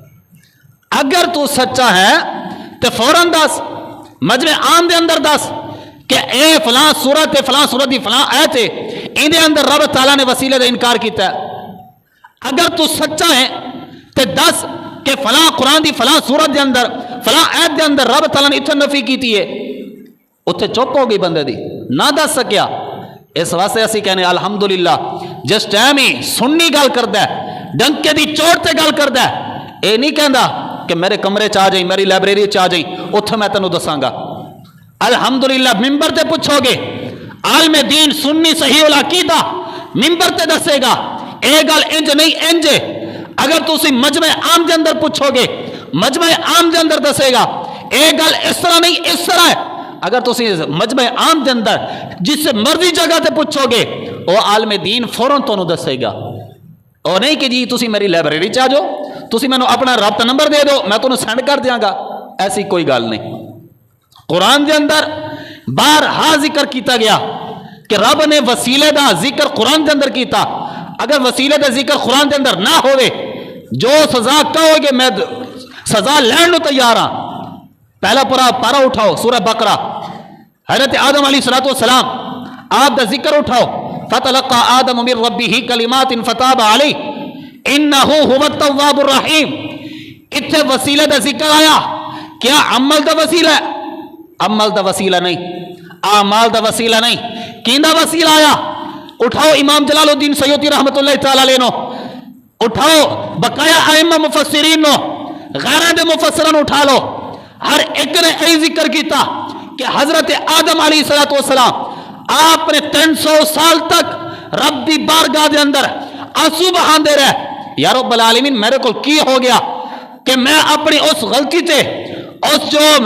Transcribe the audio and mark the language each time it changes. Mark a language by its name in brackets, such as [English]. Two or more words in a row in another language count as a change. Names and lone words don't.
[Punjabi] اگر تو سچا ہے تو فوراً دس، مجمع عام دے اندر دس کہ اے فلاں سورت فلاں سورت دی فلاں آیت ہے ان دے اندر رب تعالیٰ نے وسیلے دا انکار کیتا ہے. اگر تو سچا ہے تو دس کہ فلاں قرآن دی فلاں سورت دے اندر فلاں آیت دے اندر رب تعالیٰ نے اتنے نفی کیتی ہے، اتنے چپ ہو گئی بندے دی نہ دس سکیا. اس واسطے اسی کہنے الحمدللہ جس ٹائم ہی سننی گل کردا ہے ڈنکے دی چوٹ تے گل کردا ہے، اے نہیں کہندا کہ میرے کمرے چ آ جائیں میری لائبریری چ آ جائیں اتنے میں تینوں دساں گا. الحمدللہ ممبر تے پوچھو گے عالم دین سنی صحیح العقیدہ ممبر تے دسے گا اے گل انج نہیں انج. اگر تسی مجمع عام دے اندر پوچھو گے مجمع عام دے اندر دسے گا اے گل اس طرح نہیں اس طرح ہے. اگر تسی مجمع عام دے اندر جس سے مرضی جگہ تے پوچھو گے وہ عالم دین فوراً تانوں دسے گا. اور نہیں کہ جی تسی میری لائبریری چ آ جاؤ تسی مینوں اپنا رابطہ نمبر دے دو میں تانوں سینڈ کر دیاں گا، ایسی کوئی گل نہیں. قرآن دے اندر بارہا ذکر کیتا گیا کہ رب نے وسیلے دا ذکر قرآن دے اندر کیتا. اگر وسیلے دا ذکر قرآن دے اندر نہ ہوئے جو سزا کہو گے میں سزا لین نو تیار ہاں. پہلا پارا اٹھاؤ سورہ بقرہ، حضرت آدم علیہ السلام آپ دا ذکر اٹھاؤ، [Arabic] فتلقى آدم من ربه کلمات فتاب علیہ انہو هو التواب الرحیم. [Punjabi] اتنے وسیلے دا ذکر آیا، کیا عمل دا وسیلہ ہے؟ عمل دا وسیلہ نہیں، اعمال دا وسیلہ نہیں، کیندا وسیلہ آیا؟ اٹھاؤ امام جلال الدین سیوطی [Arabic] رحمت اللہ تعالی علیہ [Punjabi] نو، اٹھاؤ بقایا ائمہ مفسرین نو، غیرہ دے مفسران اٹھا لو، ہر ایک نے ای ذکر کیتا کہ حضرت آدم علیہ السلام آپ نے 300 سال تک رب دی بارگاہ دے اندر آنسو بہاندے رہے، [Arabic] یا رب العالمین [Punjabi] میرے کو کی ہو گیا کہ میں اپنی اس غلطی تے اس جو